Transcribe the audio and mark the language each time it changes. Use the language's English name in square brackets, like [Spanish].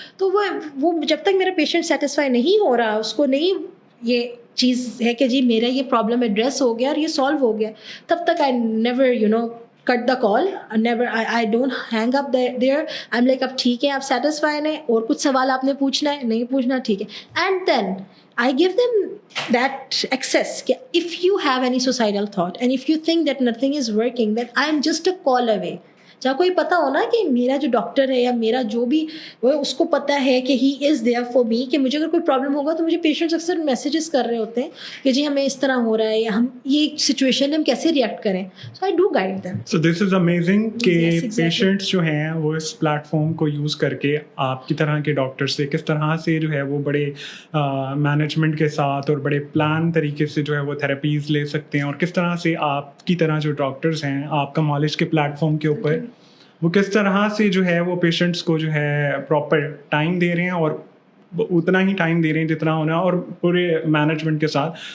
[Urdu] تو وہ جب تک میرا پیشنٹ سیٹسفائی نہیں ہو رہا, اس کو نہیں یہ چیز ہے کہ جی میرا یہ پرابلم ایڈریس ہو گیا اور یہ سالو ہو گیا, تب تک [English] I never cut the call. I don't hang up there. I'm like [Urdu] اب ٹھیک ہے آپ satisfied ہیں اور کچھ سوال آپ نے پوچھنا ہے نہیں پوچھنا ٹھیک ہے. [English] And then I give them that access. If you have any suicidal thought and if you think that nothing is working, then I'm just a call away. [Urdu] جہاں کوئی پتا ہو نا کہ میرا جو ڈاکٹر ہے یا میرا جو بھی وہ اس کو پتا ہے کہ [English] he is there for me, [Urdu] کہ مجھے اگر کوئی پرابلم ہوگا تو مجھے پیشنٹس اکثر میسیجز کر رہے ہوتے ہیں کہ جی ہمیں اس طرح ہو رہا ہے یا ہم یہ سچویشن ہم کیسے ریئیکٹ کریں. [English] So I do guide them. So this is amazing [Urdu] کہ پیشنٹس جو ہیں وہ اس پلیٹ فارم کو یوز کر کے آپ کی طرح کے ڈاکٹر سے کس طرح سے جو ہے وہ بڑے مینجمنٹ کے ساتھ اور بڑے پلان طریقے سے جو ہے وہ تھراپیز لے سکتے ہیں, اور کس طرح سے آپ کی طرح جو ڈاکٹرز ہیں آپ کا نالج کے پلیٹ فارم کے اوپر وہ کس طرح سے جو ہے وہ پیشنٹس کو جو ہے پراپر ٹائم دے رہے ہیں اور اتنا ہی ٹائم دے رہے ہیں جتنا ہونا ہے اور پورے مینجمنٹ کے ساتھ.